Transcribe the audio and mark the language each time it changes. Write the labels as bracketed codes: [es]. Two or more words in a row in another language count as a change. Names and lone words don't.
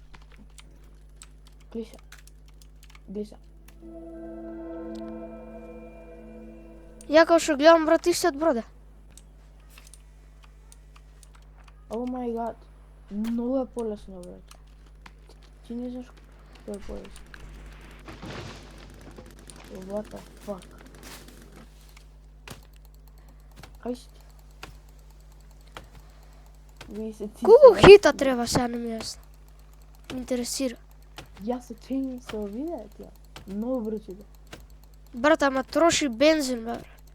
[mk] Глиса. Ја као што гледам, брат, истиот броде. [en] Oh my god. [mk] Многу е полесно, брат. Ти не знаеш што е полесно. [en] What the fuck? [mk] Кај си ти? Ви се ти... Колку хита треба сега не ми јасно? Интересира. Јас се чини со видеот ја. Многу брзо иде. Брат, ама троши бензин, бе.